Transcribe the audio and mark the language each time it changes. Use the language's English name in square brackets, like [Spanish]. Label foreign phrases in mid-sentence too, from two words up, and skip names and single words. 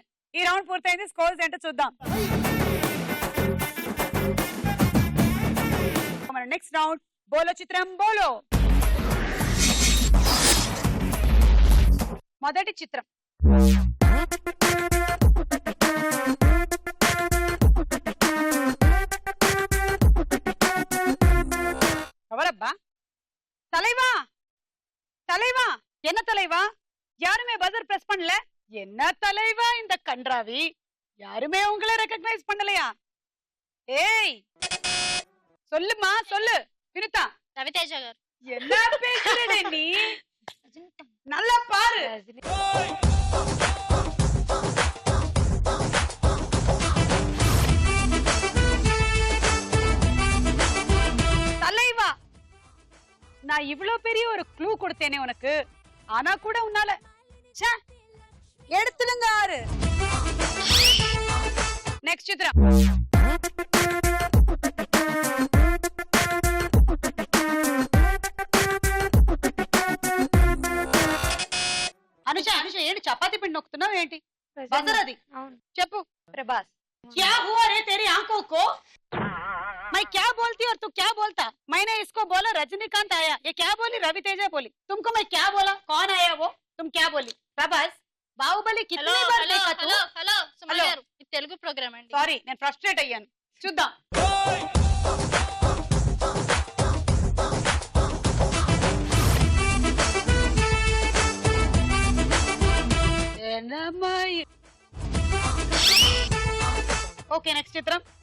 [Telugu] ఈ రౌండ్ పూర్తయింది. స్కోర్స్ ఏంటో చూద్దాం. మన నెక్స్ట్ రౌండ్ బోలో చిత్రం బోలో. మొదటి చిత్రం ఎవరబ్బా? [Tamil] தலைவா தலைவா என்ன தலைவா? யாருமே [English] buzzer press [Tamil] பண்ணல. என்ன தலைவா இந்த கன்றாவி? யாருமே உங்களை ரெகக்னைஸ் பண்ணலையா? ஏய் சொல்லுமா சொல்லு. வினுதா. [Telugu] రవితేజ గారు. [Tamil] என்ன பேசுறே நீ? நல்லா பாரு. தலைவா நான் இவ்ளோ பெரிய ஒரு க்ளூ கொடுத்தேனே உனக்கு, ஆனா கூட உன்னால எடுத்துடுங்க ஆறு. நெக்ஸ்ட் சித்ரா. [Telugu] అనుష ఏంటి చపాతీ పిండి నొక్కుతున్నావు ఏంటి? బజర్ అది చెప్పు. ప్రభాస్. [Hindi] क्या हुआ रे तेरी आंखों को? मैं क्या बोलती और तू क्या बोलता? मैंने इसको बोला रजनीकांत आया, ये क्या बोली? रवि तेजा बोली. तुमको मैं क्या बोला? कौन आया वो? तुम क्या बोली? प्रभास बाहुबली कितनी बार देखा तू? [Telugu] హలో సుమ గారు, ఇది తెలుగు ప్రోగ్రామ్ అండి. సారీ నేను ఫ్రస్ట్రేట్ అయ్యాను. చూద్దాం. [English] okay next [Telugu] చిత్రం.